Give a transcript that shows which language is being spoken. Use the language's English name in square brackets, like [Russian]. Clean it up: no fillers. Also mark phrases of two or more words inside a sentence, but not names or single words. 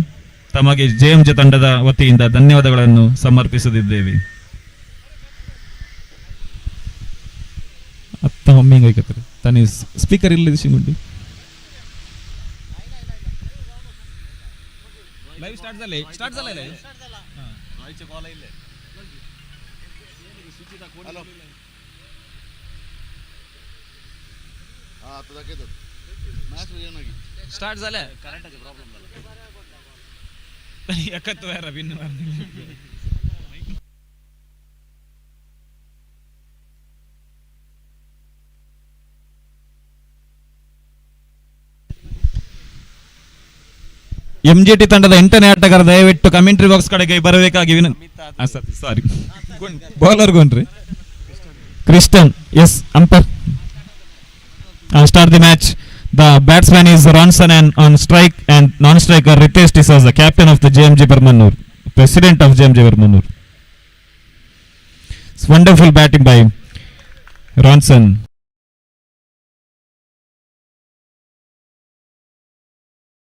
[Kannada] ತಮಗೆ JMJ ತಂಡದ ವತಿಯಿಂದ ಧನ್ಯವಾದಗಳನ್ನು ಸಮರ್ಪಿಸುತ್ತಿದ್ದೇವೆ. ಅತ್ತ ಒಮ್ಮೆ ಕೈಕತ್ತಾರೆ ತಾನೇ ಸ್ಪೀಕರ್ ಇಲ್ಲದೆ ಶಿಂಗುಂಡಿ [English] live start [Marathi] झाले स्टार्ट झाले [Kannada] ಲೈವ್ ಆಯ್ತು ಕಾಲ್ ಇಲ್ಲ [Marathi] ಹಲೋ आता दाखवतो मॅच येणार स्टार्ट झालं करंटचे प्रॉब्लेम झाला एकच वेळा बिन [Kannada] MGT ತಂಡದ 8ನೇ ಆಟಗಾರ ದಯವಿಟ್ಟು ಕಮೆಂಟ್ರಿ ಬಾಕ್ಸ್ ಕಡೆಗೆ ಬರಬೇಕಾಗಿ ವಿನಂತಿ. ಸಾರಿ ಬೌಲರ್ ಗೊಂಡ್ರಿ ಕ್ರಿಸ್ಟನ್. [English] yes umpire start the match. The batsman is Ronson and on strike and non-striker Ritesh D'Souza, captain of the JMJ Permanur, president of JMJ Permanur. It's wonderful batting by Ronson.